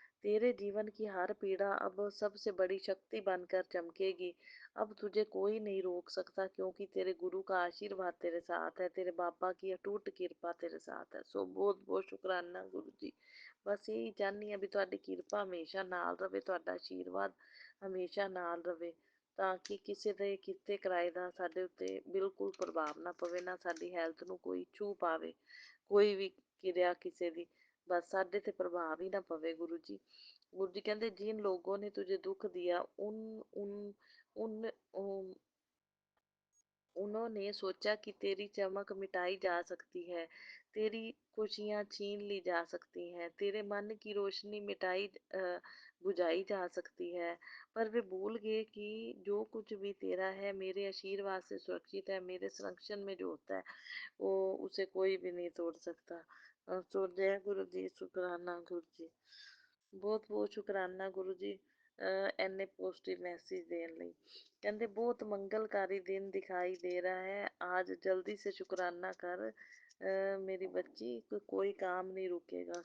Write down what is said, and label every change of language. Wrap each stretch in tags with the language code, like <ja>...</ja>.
<hi>तेरे जीवन की हर पीड़ा अब सबसे बड़ी शक्ति बनकर चमकेगी। अब तुझे कोई नहीं रोक सकता, क्योंकि तेरे गुरु का आशीर्वाद तेरे साथ है, तेरे बाबा की अटूट कृपा तेरे साथ है। सो बहुत बहुत शुक्राना गुरु जी।</hi> <pa>बस यही चाहनी हाँ भी तुहाडी किरपा हमेशा नाल रवे, तुहाडा आशीर्वाद ਹਮੇਸ਼ਾ ਨਾਲ ਰਵੇ, ਤਾਂ ਕਿ ਕਿਸੇ ਦੇ ਕੀਤੇ ਕਿਰਾਏ ਦਾ ਸਾਡੇ ਉੱਤੇ ਬਿਲਕੁਲ ਪ੍ਰਭਾਵ ਨਾ ਪਵੇ, ਨਾ ਸਾਡੀ ਹੈਲਥ ਨੂੰ ਕੋਈ ਛੂਹ ਪਾਵੇ, ਕੋਈ ਵੀ ਕਿਰਿਆ ਕਿਸੇ ਦੀ ਬਸ ਸਾਡੇ 'ਤੇ ਪ੍ਰਭਾਵ ਹੀ ਨਾ ਪਵੇ ਗੁਰੂ ਜੀ। ਗੁਰੂ ਜੀ ਕਹਿੰਦੇ</pa> <hi>ਜਿਨ ਲੋਗੋं ने तुझे दुख दिया उन उन उन उन्होंने सोचा कि तेरी चमक मिटाई जा सकती है, तेरी खुशियाँ छीन ली जा सकती हैं, तेरे मन की रोशनी बुझाई जा सकती है, पर वे भूल गए कि जो कुछ भी तेरा है मेरे आशीर्वाद से सुरक्षित है। मेरे संरक्षण में जो होता है वो उसे कोई भी नहीं तोड़ सकता। तो जय गुरु जी, शुक्राना गुरु जी,</hi> <pa>ਬਹੁਤ ਬਹੁਤ ਸ਼ੁਕਰਾਨਾ ਗੁਰੂ ਜੀ ਇੰਨੇ ਪੋਜ਼ਿਟਿਵ ਮੈਸੇਜ ਦੇਣ ਲਈ। ਕਹਿੰਦੇ ਬਹੁਤ ਮੰਗਲਕਾਰੀ ਦਿਨ ਦਿਖਾਈ ਦੇ ਰਹਾ ਹੈ</pa> <hi>आज, जल्दी से शुक्राना कर</hi> <pa>ਮੇਰੀ ਬੱਚੀ, ਕੋਈ ਕੰਮ ਨਹੀਂ ਰੁਕੇਗਾ।</pa>